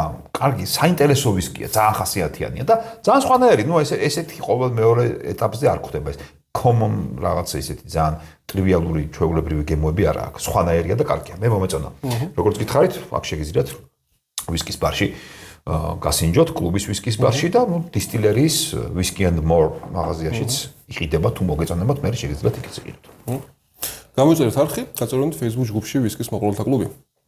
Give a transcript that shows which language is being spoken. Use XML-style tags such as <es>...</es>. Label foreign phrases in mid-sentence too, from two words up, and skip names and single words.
<ka>კარგი, საინტერესო ვისკია, ძალიან ხასიათიანია და ძალიან სხვანაირი. ნუ ესეთი ყოველ მეორე ეტაპზე არ ხდება ეს. common რაღაცა ისეთი ძალიან ტრივიალური ჩვეულებრივი გემოები არა აქვს. სხვანაირია და კარგია. მე მომეწონა. როგორც გითხარით, აქ შეგიძლიათ ვისკის ბარში გასინჯოთ, კლუბის ვისკის ბარში და ნუ distilleries whisky and more მაღაზიაშიც იყიდება თუ მოგეწონებათ, მე შეგიძლიათ იქაც იყიდოთ. გამოიწერეთ არხი, გაწევრიანეთ Facebook ჯგუფში ვისკის მოყოლთა კლუბი.</ka>